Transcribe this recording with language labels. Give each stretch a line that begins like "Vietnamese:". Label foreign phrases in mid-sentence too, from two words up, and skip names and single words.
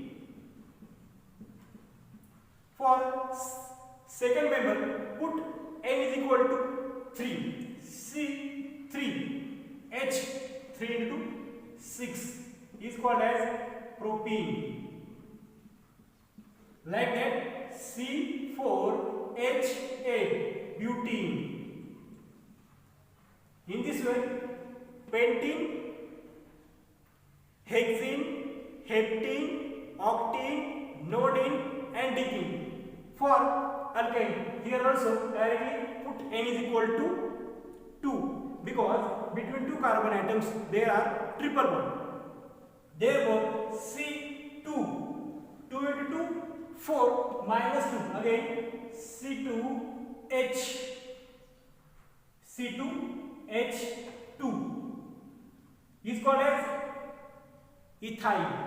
English: For second member, put N is equal to 3 C3H3 into 6 is called as propene. Like that, C4H8 butene. In this way, pentene, hexene, heptene, octene, nodine and decene. For alkyne, here also directly put N is equal to 2 because between two carbon atoms there are triple bond. Therefore C2 2 into 2 4 minus 2 again C2H C2H2 is called as ethyl.